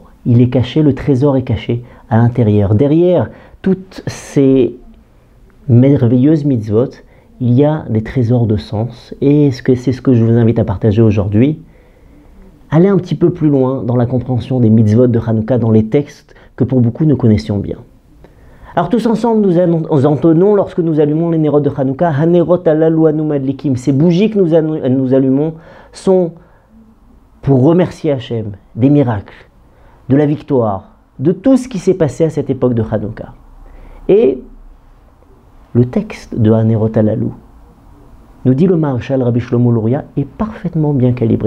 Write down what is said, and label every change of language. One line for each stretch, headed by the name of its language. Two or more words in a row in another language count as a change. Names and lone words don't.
French: Il est caché, le trésor est caché à l'intérieur. Derrière toutes ces merveilleuses mitzvot, il y a des trésors de sens. Et c'est ce que je vous invite à partager aujourd'hui. Allez un petit peu plus loin dans la compréhension des mitzvot de Hanouka, dans les textes que pour beaucoup nous connaissions bien. Alors tous ensemble, nous entonnons lorsque nous allumons les néroth de Hanouka,
Hebrew: הנרות הללו אנו מדליקים.
French: Ces bougies que nous allumons sont pour remercier Hachem des miracles, de la victoire, de tout ce qui s'est passé à cette époque de Hanouka. Et le texte de Hanerot alalu, nous dit le Maharshal Rabbi Shlomo Luria, est parfaitement bien calibré.